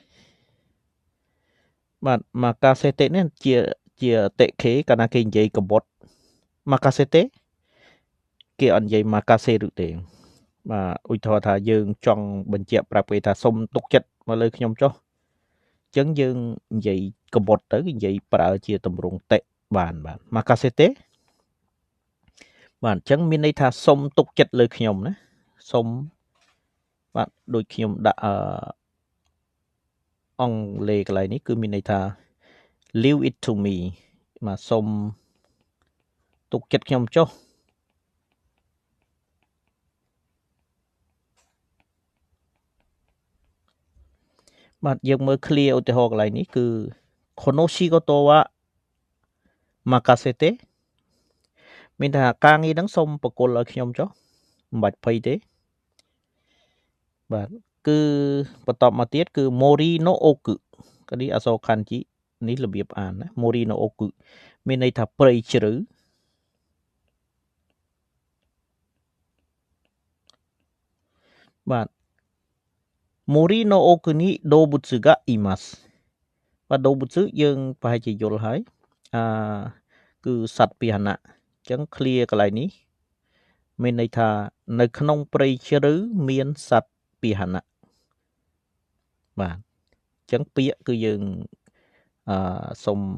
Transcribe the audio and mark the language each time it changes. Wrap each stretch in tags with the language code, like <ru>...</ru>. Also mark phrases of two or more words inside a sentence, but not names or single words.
<km>បាទ makasete នេះជា te-ke កាលណាគេនិយាយកបុត makasete គេអត់និយាយ makase ឬទេបាទឧទាហរណ៍ថាយើងចង់បញ្ជាក់ប្រាប់គេថាសុំទុកចិត្តមកលើខ្ញុំចុះអញ្ចឹងយើងនិយាយកបុតទៅនិយាយប្រើជាទម្រង់ te បាទ makasete បាទអញ្ចឹងមានន័យថាសុំទុកចិត្តលើខ្ញុំណាសុំបាទដូចខ្ញុំដាក់អង់គ្លេសកន្លែងនេះគឺមានន័យថា</km> <en>leave it to me</en> <km>បាទសុំទុកចិត្តខ្ញុំចុះ បាទយើងមើល clear ឧទាហរណ៍កន្លែងនេះគឺ</km> <ja>この仕事は任せて</ja> <km>មានថាការងារហ្នឹងសូមបកគលឲ្យខ្ញុំចុះមិនបាច់ភ័យទេបាទគឺបន្តមកទៀតគឺ</km> <ja>森の奥</ja> <km>កានេះអក្សរ kanji នេះរបៀបអានណា</km> <ja>森の奥</ja> <km>មានន័យថាព្រៃជ្រៅ បាទ</km> <ja>森の奥に動物がいます</ja> <km>បាទ dobutsu យើងប្រហែលជាយល់ហើយគឺសត្វពាហនៈអញ្ចឹង clear កន្លែងនេះមានន័យថានៅក្នុងព្រៃជ្រៅមានសត្វពាហនៈបាទអញ្ចឹងពាក្យគឺយើងសូម</km>